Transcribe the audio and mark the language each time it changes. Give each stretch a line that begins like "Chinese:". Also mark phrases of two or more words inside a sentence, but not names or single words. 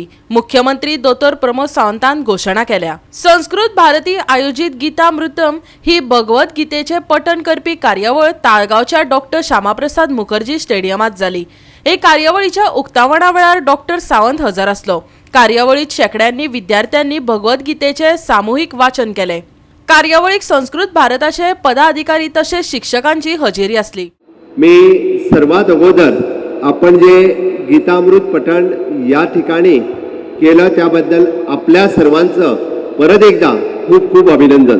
Konkani: मुख्यमंत्री दोतोर प्रमोद सावंतान घोषणा केल्या। संस्कृत भारती आयोजित गीतामृतम ही भगवत गीतेचे पठण करपी कार्यावळ ताळगावच्या डॉक्टर श्यामाप्रसाद मुखर्जी स्टेडियमात जाली। हे कार्यावळीच्या उक्तावणा वेळार डॉक्टर सावंत हजर असलो। कार्यावळीत शेकड्यांनी विद्यार्थ्यांनी भगवत गीतेचे सामूहिक वाचन केले। कार्यावळीक संस्कृत भारताचे पदाधिकारी तसेच शिक्षकांची हजेरी असली।
Marathi: मी सर्वात अगोदर आपण जे गीतामृत पठण या ठिकाणी केलं त्याबद्दल आपल्या सर्वांचं परत एकदा खूप खूप अभिनंदन।